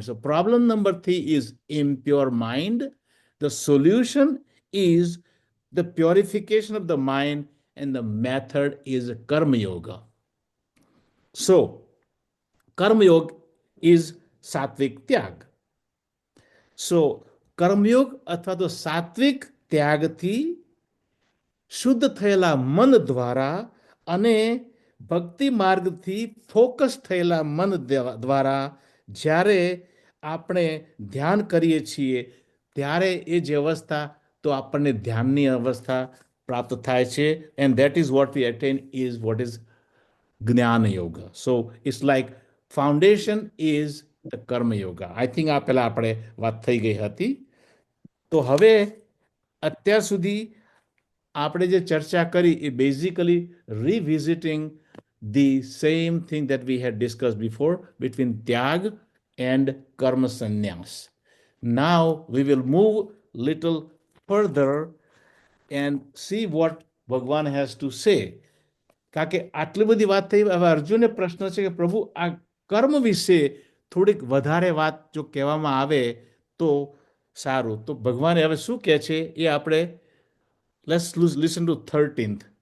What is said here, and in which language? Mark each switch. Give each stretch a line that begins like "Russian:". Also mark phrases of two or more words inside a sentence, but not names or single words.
English: So problem number three is impure mind. The solution is the purification of the mind, and the method is karma yoga. So karma yoga is sattvic tyag.
Gujarati: So કર્મયોગ અથવા તો સાત્વિક ત્યાગથી શુદ્ધ થયેલા મન દ્વારા અને ભક્તિ માર્ગથી ફોકસ થયેલા મન દ્વારા જ્યારે આપણે ધ્યાન કરીએ છીએ, ત્યારે એ જે અવસ્થા, તો આપણને ધ્યાનની અવસ્થા પ્રાપ્ત થાય છે.
English: And that is what we attain is what is
Gujarati: જ્ઞાન યોગ.
English: So it's like foundation is the karma yoga. I think
Gujarati: આ પહેલા આપણે વાત થઈ ગઈ હતી. તો હવે અત્યાર સુધી આપણે જે ચર્ચા કરી એ
English: basically revisiting the same thing that we had discussed before between tyag and karma sannyas. Now we will move little further and see what Bhagwan has to say.
Gujarati: કારણ કે આટલી બધી વાત થઈ, હવે અર્જુનને પ્રશ્ન છે કે પ્રભુ આ કર્મ વિશે થોડીક વધારે વાત જો કહેવામાં આવે તો સારું. તો ભગવાને હવે શું કહે છે એ આપણે
English: let's listen to 13th.